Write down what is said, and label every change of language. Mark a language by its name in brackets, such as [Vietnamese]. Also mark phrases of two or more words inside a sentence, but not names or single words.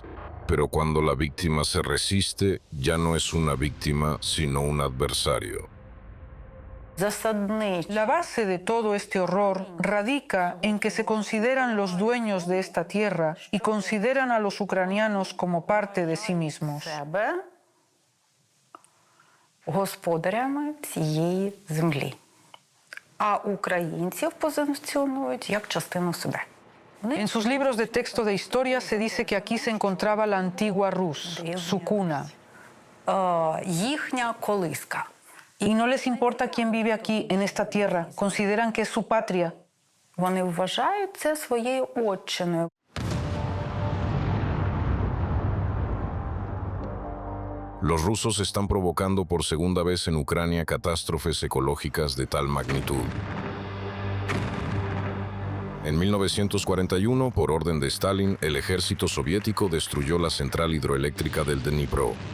[Spanish] Pero cuando la víctima se resiste, ya no es una víctima, sino un adversario. La base de todo este horror radica en que se consideran los dueños de esta tierra y consideran a los ucranianos como parte de sí mismos. [Ukrainian] Господарями цієї землі, а українців позиціонують як частину себе. [Spanish] En sus libros de texto de historia se dice que aquí se encontraba la antigua Rus, su cuna. [Ukrainian] Їхня колиска. [Spanish] Y no les importa quién vive aquí, en esta tierra. Consideran que es su patria. [Ukrainian] Вони вважають це своєю отчиною. [Spanish] Los rusos están provocando por segunda vez en Ucrania catástrofes ecológicas de tal magnitud. En 1941, por orden de Stalin, el ejército soviético destruyó la central hidroeléctrica del Dnipro.